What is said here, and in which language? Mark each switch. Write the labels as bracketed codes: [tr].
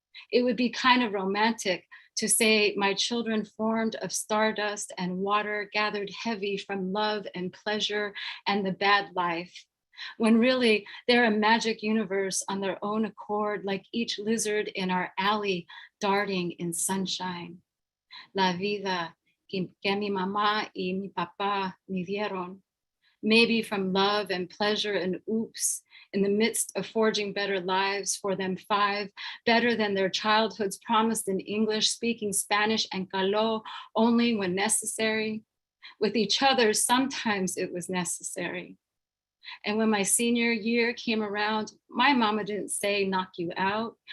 [en] It would be kind of romantic to say my children formed of stardust and water gathered heavy from love and pleasure and the bad life, when really they're a magic universe on their own accord, like each lizard in our alley darting in sunshine. [es] La vida que mi mamá y mi papá me dieron. [en] Maybe from love and pleasure and oops, in the midst of forging better lives for them five, better than their childhoods promised in English, speaking Spanish and caló only when necessary. With each other, sometimes it was necessary. And when my senior year came around, my mama didn't say knock you out.